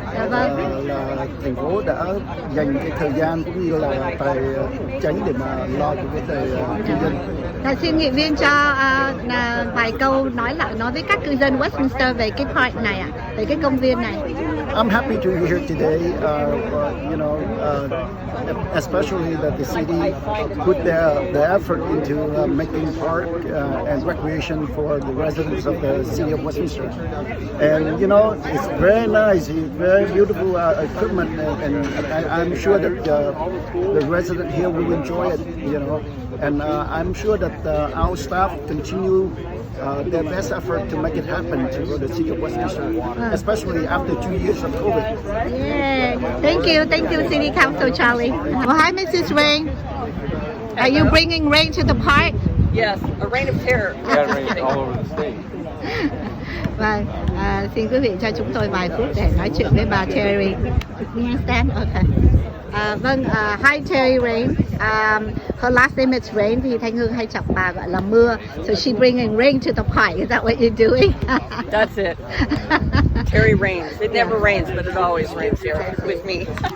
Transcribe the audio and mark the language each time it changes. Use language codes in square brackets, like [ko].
[vi] Là thành phố đã dành cái thời gian cũng như là tài chính để mà lo cho vấn đề cư dân. Xin nghị viên cho vài câu nói với các cư dân Westminster về cái park này về cái công viên này. [en] I'm happy to be here today. Especially that the city put the effort into making park and recreation for the residents of the city of Westminster. And it's very nice, very beautiful equipment, and I'm sure that the resident here will enjoy it. And I'm sure that our staff continue their best effort to make it happen to the city of Westminster, especially after 2 years of COVID. Yeah, thank you, City Council Charlie. Well, hi, Mrs. Rain. Are you bringing rain to the park? Yes, a rain of terror. We got rain all over the state. [vi] Vâng, xin quý vị cho chúng tôi vài phút để nói chuyện với bà Terry. [en] Stand, okay. Hi Terry Rain. Her last name is Rain [vi] vì Thanh Hương hay chọc bà gọi là mưa. [en] So she bringing rain to the park. Is that what you're doing? That's it. Terry rains. It never rains, but it always rains here with me.